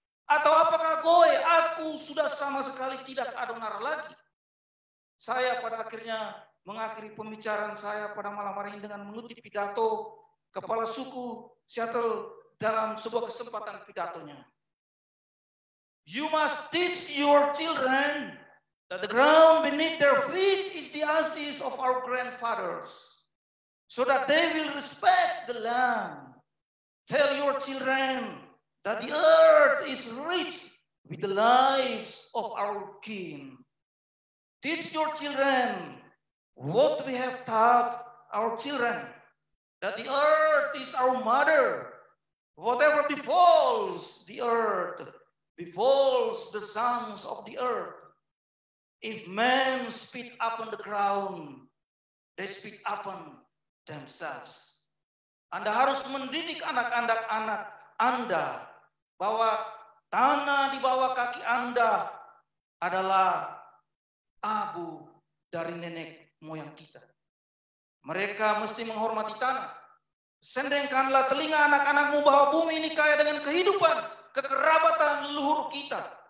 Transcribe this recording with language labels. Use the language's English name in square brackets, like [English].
[Indonesian] Atau apakah aku sudah sama sekali tidak Adonara lagi? Saya pada akhirnya mengakhiri pembicaraan saya pada malam hari ini dengan mengutip pidato Kepala Suku Seattle dalam sebuah kesempatan pidatonya. [English] You must teach your children that the ground beneath their feet is the ashes of our grandfathers, so that they will respect the land. Tell your children that the earth is rich with the lives of our kin. Teach your children what we have taught our children, that the earth is our mother. Whatever befalls the earth, befalls the sons of the earth. If men spit upon the ground, they spit upon themselves. [Indonesian] Anda harus mendidik anak-anak Anda bahwa tanah di bawah kaki Anda adalah abu dari nenek moyang kita. Mereka mesti menghormati tanah. Sendengkanlah telinga anak-anakmu bahwa bumi ini kaya dengan kehidupan, kekerabatan leluhur kita.